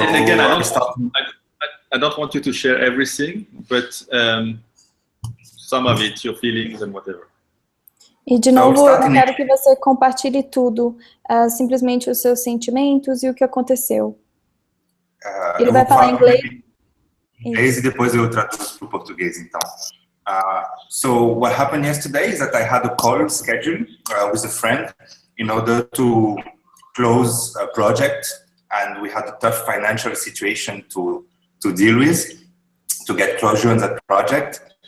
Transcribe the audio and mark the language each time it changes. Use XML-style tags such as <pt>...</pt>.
<en>again, I don't want you to share everything, but some of it, your feelings and whatever.</en> <pt>E de novo, eu não quero que você compartilhe tudo, simplesmente os seus sentimentos e o que aconteceu. Ele vai falar em inglês e depois eu traduzo para o português, então.</pt> <en>So what happened yesterday is that I had a call scheduled with a friend in order to close a project, and we had a tough financial situation to deal with, to get closure on that project.</en>